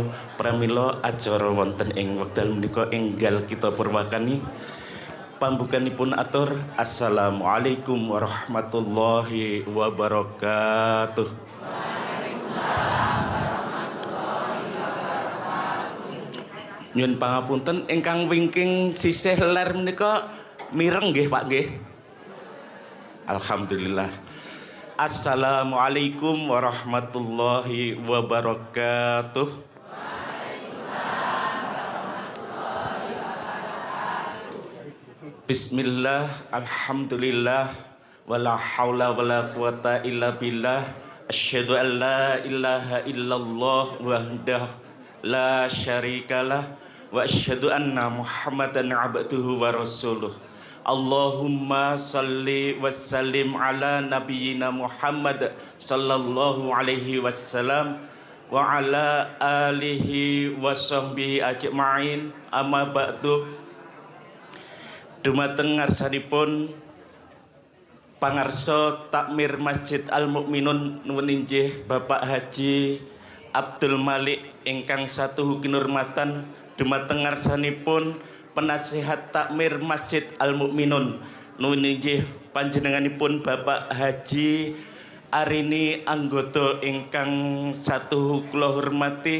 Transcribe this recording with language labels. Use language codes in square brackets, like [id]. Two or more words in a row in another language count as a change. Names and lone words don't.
[jv] Pramila acara wonten ing wekdal menika enggal kita purwakani pambukanipun atur [ar] السلام عليكم ورحمة الله وبركاته. [jv] Nyuwun pangapunten ingkang wingking sisih ler menika mireng nggih Pak nggih. [ar] Alhamdulillah. السلام عليكم ورحمة الله وبركاته. بسم الله، الحمد لله، ولا حول ولا قوة إلا بالله. أشهد أن لا إله إلا الله وحده لا شريك له وأشهد أن محمدا عبده ورسوله. اللهم صل وسلم على نبينا محمد صلى الله عليه وسلم وعلى آله وصحبه أجمعين. أما بعد. [jv] Dumateng ngarsanipun pangarsa takmir Masjid Al-Mukminun nuwun inggih Bapak Haji Abdul Malik ingkang satuhu kinurmatan. Dumateng ngarsanipun penasihat takmir Masjid Al-Mukminun nuwun inggih panjenenganipun Bapak Haji Arini anggota ingkang satuhu kula hormati.